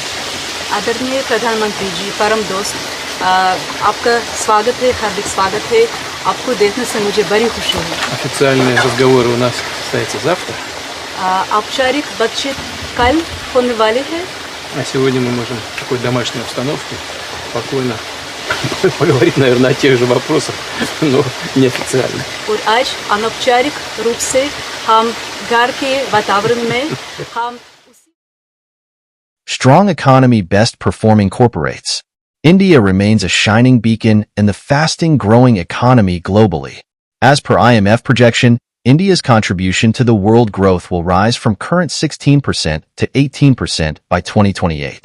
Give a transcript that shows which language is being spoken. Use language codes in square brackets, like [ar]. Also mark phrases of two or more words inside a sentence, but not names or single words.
[hi] आदरणीय प्रधानमंत्री जी, परम दोस्त, आपका स्वागत है, हार्दिक स्वागत है। आपको देखने से मुझे बड़ी खुशी है। [ru] Официальные разговоры у нас состоятся завтра, [hi] औपचारिक बातचीत कल होने वाली है, [ru] а сегодня мы можем в такой домашней обстановке спокойно поговорить, наверное, о тех же вопросах, но неофициально. [hi] और आज अनौपचारिक रूप से हम घर के वातावरण में हम [en] Strong economy best performing corporates. India remains a shining beacon in the fasting growing economy globally. As per IMF projection, India's contribution to the world growth will rise from current 16% to 18% by 2028.